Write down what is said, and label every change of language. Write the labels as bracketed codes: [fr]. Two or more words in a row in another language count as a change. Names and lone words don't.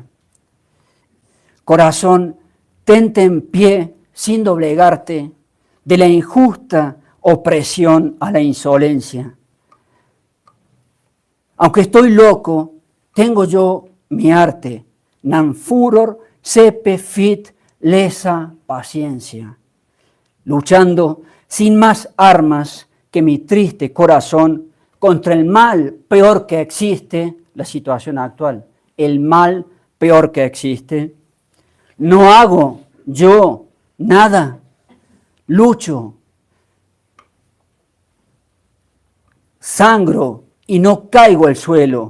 [es] Corazón, tente en pie sin doblegarte de la injusta opresión a la insolencia. Aunque estoy loco, tengo yo mi arte. [la] Nan furor sepe fit lesa paciencia. [es] Luchando sin más armas que mi triste corazón contra el mal peor que existe, la situación actual, el mal peor que existe. No hago yo nada, lucho, sangro y no caigo al suelo.